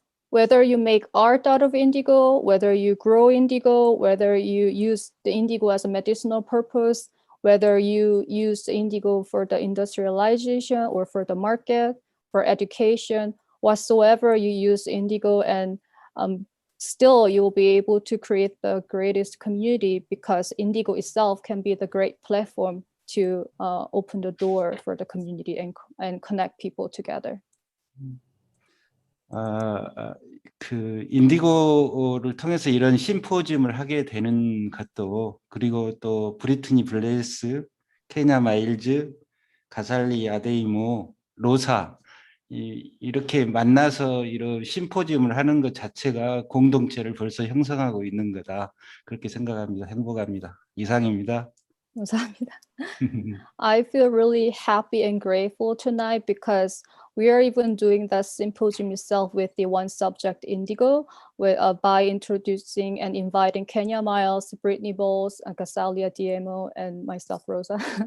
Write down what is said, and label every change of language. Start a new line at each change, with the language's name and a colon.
English: Whether you make art out of indigo, whether you grow indigo, whether you use the indigo as a medicinal purpose, whether you use the indigo for the industrialization or for the market, for education, whatsoever you use indigo, and still you will be able to create the greatest community, because indigo itself can be the great platform to open the door for the community and connect people together.
Korean: 그 인디고를 통해서 이런 심포지움을 하게 되는 것도, 그리고 또 브리트니 블레스, 케냐 마일즈, 가살리 아데이모, 로사 이렇게 만나서 이런 심포지움을 하는 것 자체가 공동체를 벌써 형성하고 있는 거다, 그렇게 생각합니다. 행복합니다. 이상입니다. 감사합니다.
English: I feel really happy and grateful tonight because we are even doing the symposium itself with the one subject indigo, by introducing and inviting Kenya Miles, Brittany Bowles, Casalia Diemo, and myself, Rosa.